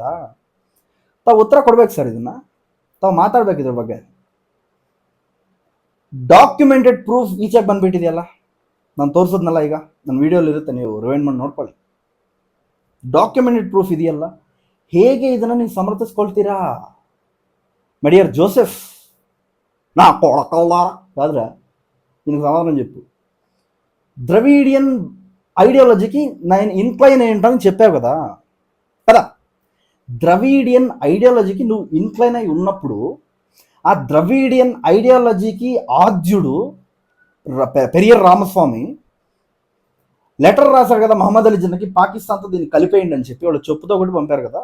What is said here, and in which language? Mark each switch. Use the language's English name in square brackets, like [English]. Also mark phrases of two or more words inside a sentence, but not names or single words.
[Kannada] ತಾವು ಉತ್ತರ ಕೊಡ್ಬೇಕು ಸರ್, ಇದನ್ನ ತಾವು ಮಾತಾಡ್ಬೇಕು ಇದ್ರ ಬಗ್ಗೆ. [English] documented proof [Kannada] ಈಚೆಗೆ ಬಂದ್ಬಿಟ್ಟಿದೆಯಲ್ಲ, ನಾನು ತೋರಿಸೋದ್ನಲ್ಲ, ಈಗ ನನ್ನ ವಿಡಿಯೋಲಿ ಇರುತ್ತೆ, ನೀವು ರಿವೈಂಡ್ ಮಾಡಿ ನೋಡ್ಕೊಳ್ಳಿ. [English] documented proof [Kannada] ಇದೆಯಲ್ಲ, ಹೇಗೆ ಇದನ್ನು ನೀವು ಸಮರ್ಥಿಸ್ಕೊಳ್ತೀರಾ? [Telugu] ಮಡಿಯರ್ ಜೋಸೆಫ್ నా కొడకల్లారా కాదురా, దీనికి సమాధానం చెప్పు. [English] Dravidian ideologyకి [Telugu] నేను ఇన్క్లైన్ ఏంటని చెప్పావు కదా కదా. [English] Dravidian ideologyకి [Telugu] నువ్వు ఇన్క్లైన్ అయి ఉన్నప్పుడు ఆ [English] Dravidian ideologyకి [Telugu] ఆద్యుడు పెరియర్ రామస్వామి లెటర్ రాశారు కదా మహమ్మద్ అలీ జిన్నాకి, పాకిస్తాన్తో దీన్ని కలిపేయండి అని చెప్పి వాళ్ళు చెప్పుతో ఒకటి పంపారు కదా.